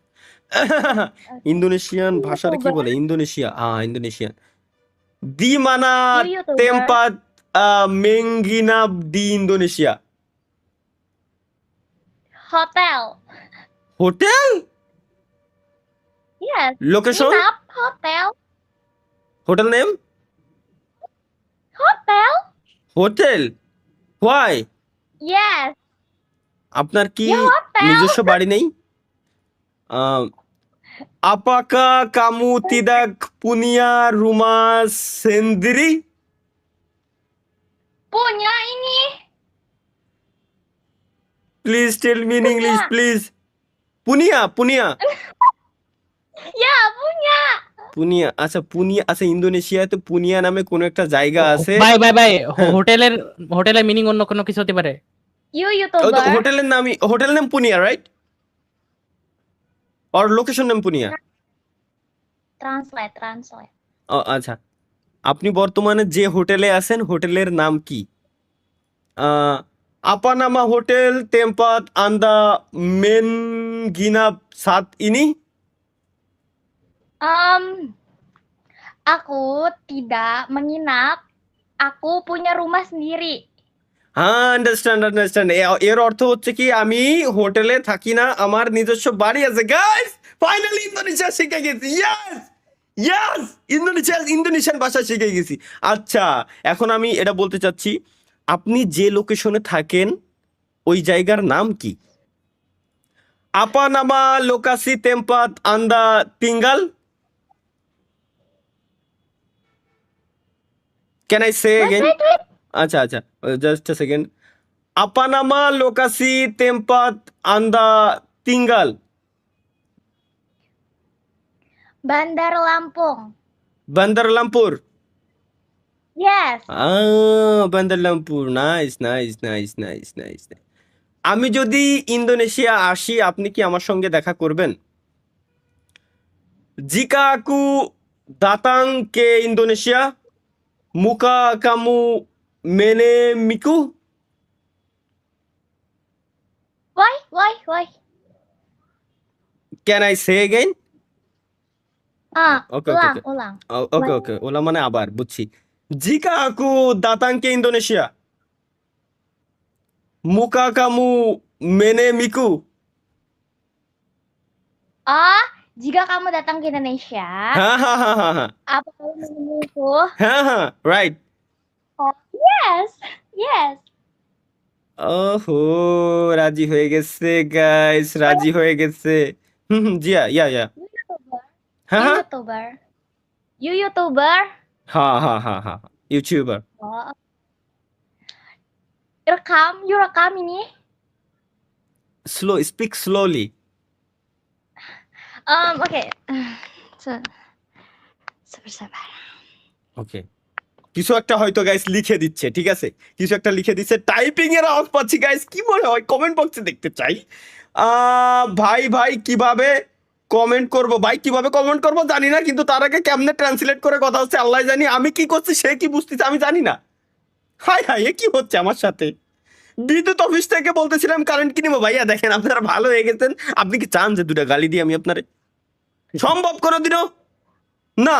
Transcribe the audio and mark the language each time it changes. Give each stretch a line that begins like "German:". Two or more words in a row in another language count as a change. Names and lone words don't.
Bangla: ইন্দোনেশিয়ান ভাষার কি বলে? ইন্দোনেশিয়া, হ্যাঁ ইন্দোনেশিয়ান।
Indonesian: di mana
English: You YouTuber.
Indonesian: tempat menginap di Indonesia. Hotel.
Bangla: হোটেল?
English: Yes.
Bangla: লোকেশন?
Indonesian: Nginap hotel.
English: hotel name?
Indonesian: Hotel.
English: hotel? why? Yes.
Bangla: আপনার কি
Indonesian: Ya hotel.
Bangla: নিজস্ব বাড়ি নেই?
Indonesian: Apakah kamu tidak punya rumah sendiri? Punya ini.
English: Please tell me in English,
Indonesian: Punya.
English: please.
Bangla: পুনিয়া, পুনিয়া,
Indonesian: Ya, punya.
Bangla: পুনিয়া। আচ্ছা, পুনিয়া। আচ্ছা, ইন্দোনেশিয়াতে পুনিয়া নামে কোনো একটা জায়গা আছে। ভাই ভাই ভাই, হ্যাঁ। হোটেলের মিনিং অন্য কোনো কিছু হতে পারে।
English: You
Bangla: ওই তো
English: YouTuber.
Bangla: হোটেলের নামই,
English: hotel name
Bangla: পুনিয়া, রাইট? আর
English: location name
Bangla: পুনিয়া।
English: Translate.
Bangla: ও আচ্ছা, আপনি বর্তমানে যে হোটেলে আছেন হোটেলের নাম কি?
Indonesian: Apa nama hotel tempat Anda menginap saat ini? Aku tidak menginap. Aku punya rumah sendiri.
English: understand understand
Bangla: এর অর্থ হচ্ছে কি আমি হোটেলে থাকি না আমার নিজস্ব বাড়ি আছে গাইস ফাইনালি ইন্দোনেশিয়া শিখে গেছি
English: yes yes
Bangla: ইন্দোনেশিয়ান ভাষা শিখে গেছি আচ্ছা এখন আমি এটা বলতে চাচ্ছি আপনি যে লোকেশনে থাকেন ওই জায়গার নাম কি
Indonesian: apa nama lokasi tempat anda tinggal
English: can I say Wait, again wait, wait.
Bangla: আচ্ছা আচ্ছা
English: just a second
Indonesian: apa nama lokasi tempat anda tinggal Bandar Lampung. Bandar Lampur
English: Yes.
Bangla: Bandar Lampur
English: nice nice nice nice nice
Bangla: আমি যদি ইন্দোনেশিয়া আসি আপনি কি আমার সঙ্গে দেখা করবেন
Indonesian: Jika aku datang ke Indonesia muka kamu menemiku
English: Why? can I say again Okay, okay,
Indonesian: Ulang.
English: okay okay
Bangla: ওলা মানে আবার বুঝছি
Indonesian: Jika aku datang ke Indonesia muka kamu menemiku Oh, jika kamu datang ke Indonesia, hahaha apa kamu menemuiku?
English: haha right Oh, yes.
Bangla: ওহো রাজি হয়ে গেছে গাইস রাজি হয়ে গেছে জি ইয়া
English: YouTuber.
Bangla: হ্যাঁ
English: You
Bangla: হ্যাঁ
English: YouTuber. You YouTuber.
Bangla: হ্যাঁ হ্যাঁ হ্যাঁ হ্যাঁ ইউটিউবার
Indonesian: Oh. You rekam ini.
English: speak slowly
Indonesian: Oke. Sabar.
Bangla: ওকে কিছু একটা হয়তো গাইস লিখে দিচ্ছে ঠিক আছে কিছু একটা লিখে দিচ্ছে টাইপিং এর আওয়াজ পাচ্ছি গাইস কি মনে হয় কমেন্ট বক্সে দেখতে চাই ভাই কিভাবে কমেন্ট করব ভাই কিভাবে কমেন্ট করব জানি না কিন্তু তার আগে কেমনে ট্রান্সলেট করে কথা হচ্ছে আল্লাহ জানি আমি কি করছি সে কি বুঝতেছে আমি জানি না হাই এ কি হচ্ছে আমার সাথে বিদ্যুৎ অফিস থেকে বলতেছিলাম কারেন্ট কিনবো ভাইয়া দেখেন আপনারা ভালো হয়ে গেছেন আপনি কি চান যে দুটা গালি দিই আমি আপনারে সম্ভব কোনোদিনও না